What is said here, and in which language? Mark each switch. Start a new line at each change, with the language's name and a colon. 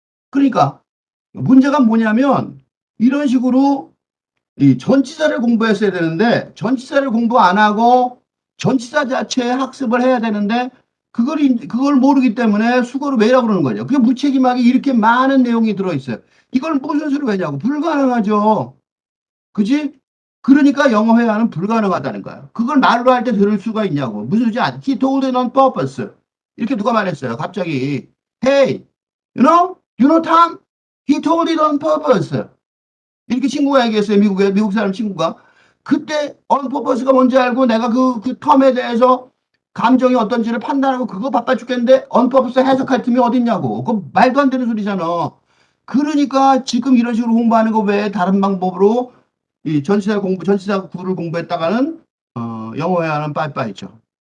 Korean: 그러니까, 문제가 뭐냐면, 이런 식으로 이 전치사를 공부했어야 되는데 전치사를 공부 안 하고 전치사 자체의 학습을 해야 되는데 그걸 모르기 때문에 수거를 외라고 그러는 거죠. 그게 무책임하게 이렇게 많은 내용이 들어있어요. 이걸 무슨 수로 외냐고. 불가능하죠. 그지? 그러니까 영어 회화는 불가능하다는 거야. 그걸 말로 할 때 들을 수가 있냐고. 무슨 소리지?
English: He told it on purpose.
Korean: 이렇게 누가 말했어요. 갑자기.
English: Hey, you know Tom? He told it on purpose.
Korean: 이렇게 친구가 얘기했어요. 미국 사람 친구가. 그때 언퍼퍼스가 뭔지 알고 내가 그 텀에 대해서 감정이 어떤지를 판단하고 그거 바빠 죽겠는데 언퍼퍼스 해석할 틈이 어딨냐고. 그거 말도 안 되는 소리잖아. 그러니까 지금 이런 식으로 공부하는 거 외에 다른 방법으로 이 전치사 구를 공부했다가는 영어 회화는 빠이빠이죠.